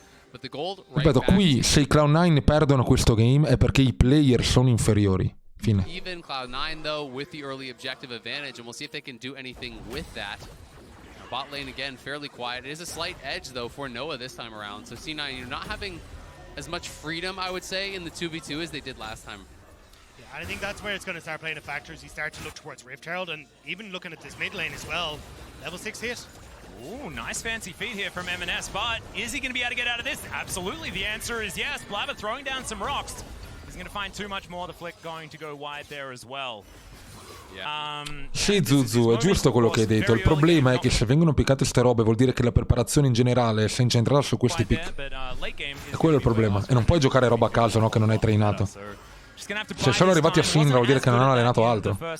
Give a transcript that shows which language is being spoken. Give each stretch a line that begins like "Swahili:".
Italian: Ripeto, qui se i Cloud9 perdono questo game è perché i player sono inferiori. Fine.
English: Even Cloud9 though with the early objective advantage, and we'll see if they can do anything with that. Bot lane again fairly quiet. It is a slight edge though for Noah this time around. So C9, you're not having as much freedom, I would say, in the 2v2 as they did last time. Yeah, and I think that's where it's going to start playing a factor as you start to look towards Rift Herald, and even looking at this mid lane as well. Level 6 hit. Ooh, nice fancy feet here from M&S, but is he going to be able to get out of this? Absolutely, the answer is yes. Blabber throwing down some rocks. He's going to find too much more. The flick going to go wide there as well.
Italian: Sì, Zuzu, è giusto quello che hai detto. Il problema è che se vengono piccate ste robe vuol dire che la preparazione in generale si è incentrata su questi pick. E quello è il problema. E non puoi giocare roba a caso, no, che non hai trainato. Se sono arrivati a Syndra vuol dire che non hanno allenato altro.